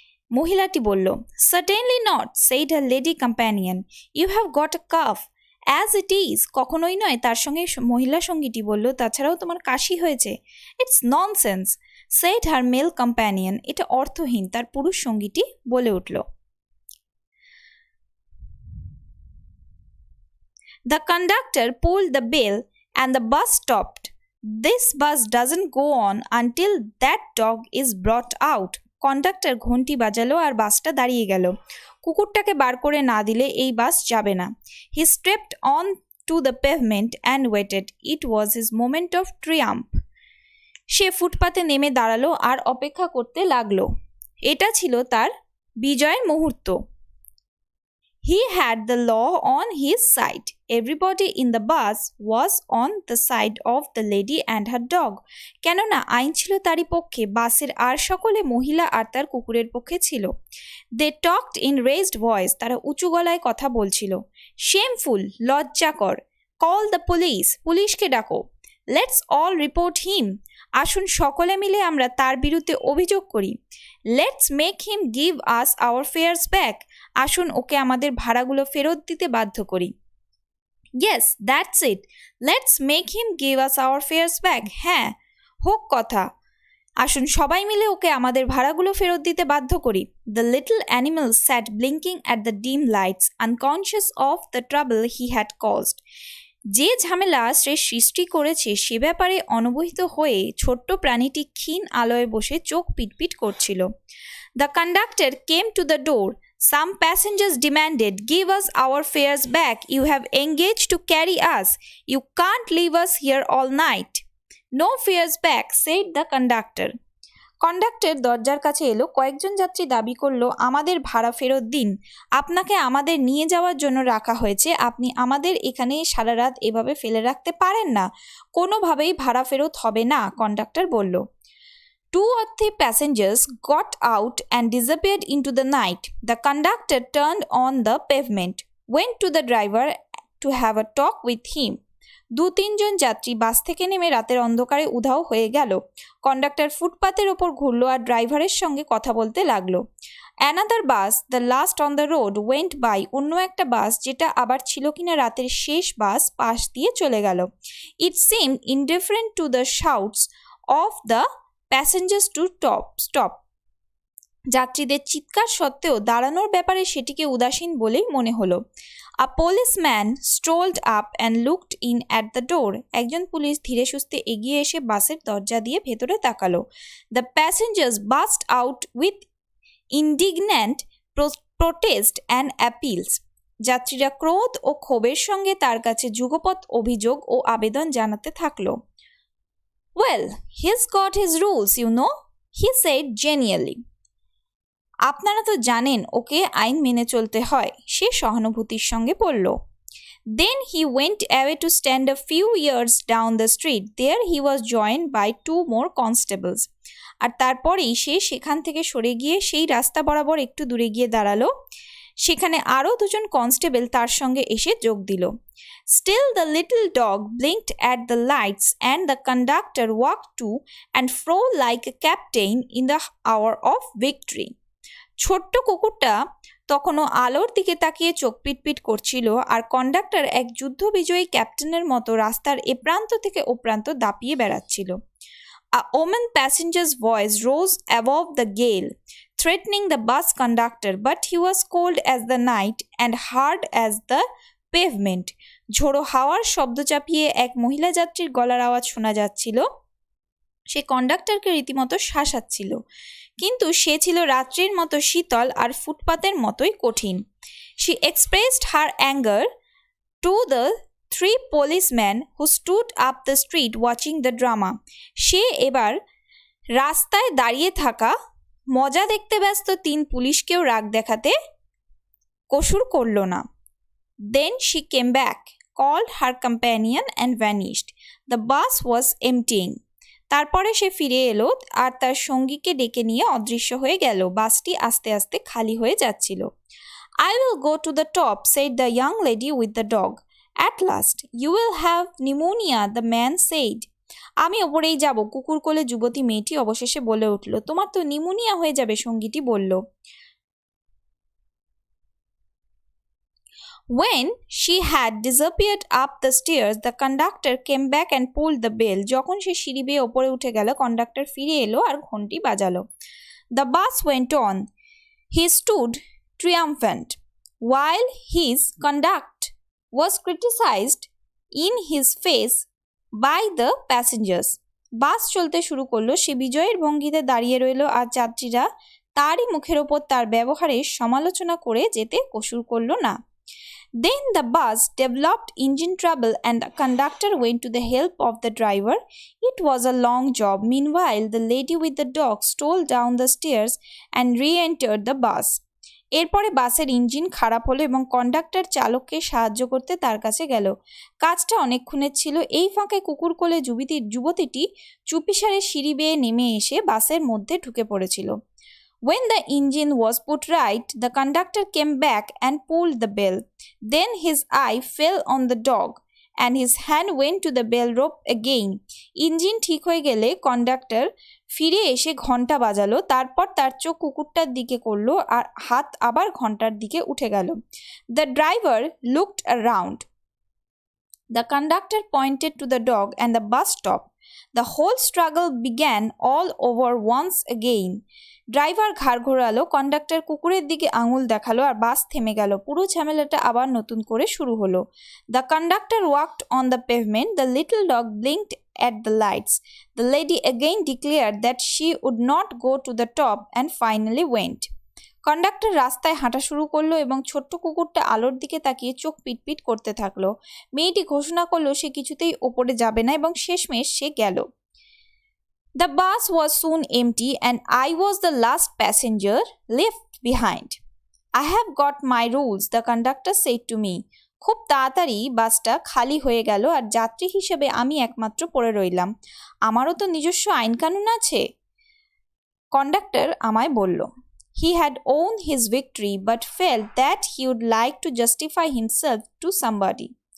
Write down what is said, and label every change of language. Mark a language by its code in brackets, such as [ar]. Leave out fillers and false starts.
[bn] মহিলাটি বলল, [en] Certainly not, said her lady companion. You have got a cough as it is, [bn] কখনোই নয়, তার সঙ্গে মহিলা সঙ্গীটি বলল, তাছাড়াও তোমার কাশি হয়েছে। [en] it's nonsense, said her male companion, [bn] এটা অর্থহীন, তার পুরুষ সঙ্গীটি বলে উঠল। [en] The conductor pulled the bell and the bus stopped. This bus doesn't go on until that dog is brought out. [bn] Conductor ঘন্টি বাজালো আর বাসটা দাঁড়িয়ে গেল। কুকুরটাকে বার করে না দিলে এই বাস যাবে না। [en] He stepped on to the pavement and waited. It was his moment of triumph. [bn] সে ফুটপাতে নেমে দাঁড়ালো আর অপেক্ষা করতে লাগলো। এটা ছিল তার বিজয়ের মুহূর্ত। [en] He had the law on his side. Everybody in the bus was on the side of the lady and her dog. [bn] কেননা আইন ছিল তারই পক্ষে, বাসের আর সকলে মহিলা আর তার কুকুরের পক্ষে ছিল। [en] They talked in raised voice. [bn] তারা উঁচু গলায় কথা বলছিল। [en] Shameful, [bn] লজ্জাকর। [en] Call the police. [bn] পুলিশকে ডাকো। [en] Let's all report him. [bn] আসুন সকলে মিলে আমরা তার বিরুদ্ধে অভিযোগ করি। [en] Let's make him give us our fares back. [bn] আসুন ওকে আমাদের ভাড়াগুলো ফেরত দিতে বাধ্য করি। [en] Yes, that's it. Let's make him give us our fares back. [bn] হ্যাঁ, হোক কথা। আসুন সবাই মিলে ওকে আমাদের ভাড়াগুলো ফেরত দিতে বাধ্য করি। [en] The little animal sat blinking at the dim lights, unconscious of the trouble he had caused. [bn] যে ঝামেলা সে সৃষ্টি করেছে সে ব্যাপারে অনবহিত হয়ে ছোট্ট প্রাণীটি ক্ষীণ আলোয় বসে চোখ পিটপিট করছিল। [en] The conductor came to the door. Some passengers demanded, "Give us our fares back. You have engaged to carry us. You can't leave us here all night." "No fares back," said the conductor. [bn] Conductor দরজার কাছে এলো। কয়েকজন যাত্রী দাবি করলো, আমাদের ভাড়া ফেরত দিন, আপনাকে আমাদের নিয়ে যাওয়ার জন্য রাখা হয়েছে, আপনি আমাদের এখানে সারা রাত এভাবে ফেলে রাখতে পারেন না, কোনোভাবেই ভাড়া ফেরত হবে না, কন্ডাক্টর বলল। [en] 2 or 3 passengers got out and disappeared into the night. The conductor turned on the pavement, went to the driver to have a talk with him. [bn] 2-3 জন যাত্রী বাস থেকে নেমে রাতের অন্ধকারে উধাও হয়ে গেল। কন্ডাক্টর ফুটপাতের ওপর ঘুরল আর ড্রাইভারের সঙ্গে কথা বলতে লাগলো। [en] Another bus, the last on the road, went by. [bn] অন্য একটা বাস, যেটা আবার ছিল কিনা রাতের শেষ বাস, পাশ দিয়ে চলে গেল। [en] It seemed indifferent to the shouts of the passengers to stop. [bn] যাত্রীদের চিৎকার সত্ত্বেও দাঁড়ানোর ব্যাপারে সেটিকে উদাসীন বলেই মনে হলো। [en] A policeman strolled up and looked in at the door. [bn] একজন পুলিশ ধীরে সুস্থে এগিয়ে এসে বাসের দরজা দিয়ে ভেতরে তাকালো। [en] The passengers burst out with indignant protest and appeals. [bn] যাত্রীরা ক্রোধ ও ক্ষোভের সঙ্গে তার কাছে যুগপৎ অভিযোগ ও আবেদন জানাতে থাকলো। [en] Well, he's got his rules, you know, he said genially. [bn] আপনারা তো জানেন ওকে আইন মেনে চলতে হয়, সে সহানুভূতির সঙ্গে বলল। [en] Then he went away to stand a few yards down the street. There he was joined by 2 more constables. [bn] আর তারপরেই সে সেখান থেকে সরে গিয়ে সেই রাস্তা বরাবর একটু দূরে গিয়ে দাঁড়ালো। সেখানে আরও 2 জন কনস্টেবল তার সঙ্গে এসে যোগ দিল। [en] Still the little dog blinked at the lights and the conductor walked to and fro like a captain in the hour of victory. [bn] ছোট্ট কুকুরটা তখনও আলোর দিকে তাকিয়ে চোখ পিটপিট করছিল আর কন্ডাক্টর এক যুদ্ধবিজয়ী ক্যাপ্টেনের মতো রাস্তার এ প্রান্ত থেকে ও প্রান্ত দাপিয়ে বেড়াচ্ছিল। [en] A woman passenger's voice rose above the gale, threatening the bus conductor, but he was cold as the night and hard as the pavement. [bn] ঝোড়ো হাওয়ার শব্দ চাপিয়ে এক মহিলা যাত্রীর গলার আওয়াজ শোনা যাচ্ছিল। সে কন্ডাক্টরকে রীতিমতো শাসাচ্ছিল, কিন্তু সে ছিল রাত্রির মতো শীতল আর ফুটপাতের মতোই কঠিন। [en] She expressed her anger to the 3 policemen who stood up the street watching the drama. [bn] সে এবার রাস্তায় দাঁড়িয়ে থাকা মজা দেখতে ব্যস্ত 3 পুলিশকেও রাগ দেখাতে কসুর করল না। [en] Then she came back, called her companion and vanished. The bus was emptying. [bn] তারপরে সে ফিরে এলো আর তার সঙ্গীকে ডেকে নিয়ে অদৃশ্য হয়ে গেল। বাসটি আস্তে আস্তে খালি হয়ে যাচ্ছিল। [en] I will go to the top, said the young lady with the dog. At last, you will have pneumonia, the man said. [bn] আমি ওপরেই যাব, কুকুর কোলে যুবতী মেয়েটি অবশেষে বলে উঠল। তোমার তো নিউমোনিয়া হয়ে যাবে, সঙ্গীটি বলল। [en] When she had disappeared up the stairs, the conductor came back and pulled the bell. [bn] যখন সে সিঁড়ি বেয়ে ওপরে উঠে গেল, কন্ডাক্টর ফিরে এলো আর ঘন্টি বাজালো। [en] The bus went on. He stood triumphant, while his conduct was criticized in his face by the passengers. [bn] বাস চলতে শুরু করলো, সে বিজয়ের ভঙ্গিতে দাঁড়িয়ে রইল আর যাত্রীরা তারই মুখের ওপর তার ব্যবহারের সমালোচনা করে যেতে কসুর করল না। [en] Then the bus developed engine trouble and the conductor went to the help of the driver. It was a long job. Meanwhile, the lady with the dog stole down the stairs and re-entered the bus. [bn] এরপরে বাসের engine খারাপ হলো এবং conductor চালককে সাহায্য করতে তার কাছে গেল। কাজটা অনেকক্ষণের ছিল। এই ফাঁকে কুকুর কোলে যুবতীটি চুপিসারে সিঁড়ি বেয়ে নেমে এসে বাসের মধ্যে ঢুকে পড়েছিল। [en] When the engine was put right, the conductor came back and pulled the bell. Then his eye fell on the dog and his hand went to the bell rope again. [bn] Engine ঠিক হয়ে গেলে conductor ফিরে এসে ঘন্টা বাজালো, তারপর তার চোখ কুকুরটার দিকে করলো আর হাত আবার ঘন্টার দিকে উঠে গেল। [en] The driver looked around. The conductor pointed to the dog and the bus stopped. The whole struggle began all over once again. [bn] Driver ঘাড় ঘোরালো, কন্ডাক্টর কুকুরের দিকে আঙুল দেখালো আর বাস থেমে গেল। পুরো ঝামেলাটা আবার নতুন করে শুরু হলো। [en] The conductor walked on the pavement. The little dog blinked at the lights. The lady again declared that she would not go to the top and finally went. [bn] Conductor রাস্তায় হাঁটা শুরু করলো এবং ছোট্ট কুকুরটা আলোর দিকে তাকিয়ে চোখ পিটপিট করতে থাকলো। মেয়েটি ঘোষণা করলো সে কিছুতেই ওপরে যাবে না এবং শেষমেশ সে গেল। [en] The bus was soon empty and I was the last passenger left behind. I have got my rules, the conductor said to me. [bn] খুব তাড়াতাড়ি বাসটা খালি হয়ে গেল আর যাত্রী হিসেবে আমি একমাত্র পড়ে রইলাম। আমারও তো নিজস্ব আইন কানুন আছে, কন্ডাক্টর আমায় বলল। [en] He had owned his victory but felt that he would like to justify himself to somebody.